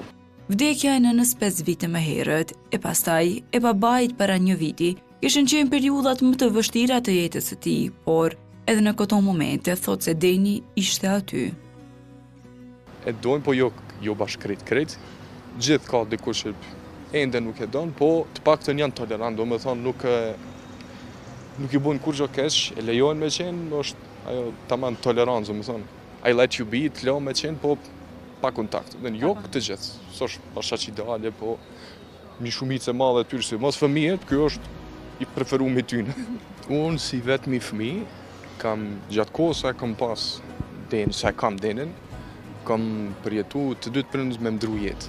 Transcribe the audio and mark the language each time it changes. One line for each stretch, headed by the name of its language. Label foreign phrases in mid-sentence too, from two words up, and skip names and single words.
Albanian: Vdekja e nënës 5 vite më herët, e pastaj e babait para 1 viti, kishin qenë periudhat më të vështira të jetës së tij, por edhe në këto momente thot se Deni ishte aty. E dojnë, po jo bashkë krejt. Gjithë ka dikush që ende nuk e don, po të paktën janë tolerant, do me thonë nuk i bën kurrë keq, e lejojnë me qenë, është ajo tamam tolerancë, do me thonë.
English: I let you be,
Albanian: të lejo me qenë, po pa kontakt. Dhe jo këtë gjithë, s'është bashkë ideale, po një shumicë e madhe tyre, si mos fëmijët, ky është i preferumi tyne. Unë si vetëmi fëmijë, kam gjatë kohës sa kam pas Denin, sa kam Denin, kam përjetu të dy të prindës me ndru jetë.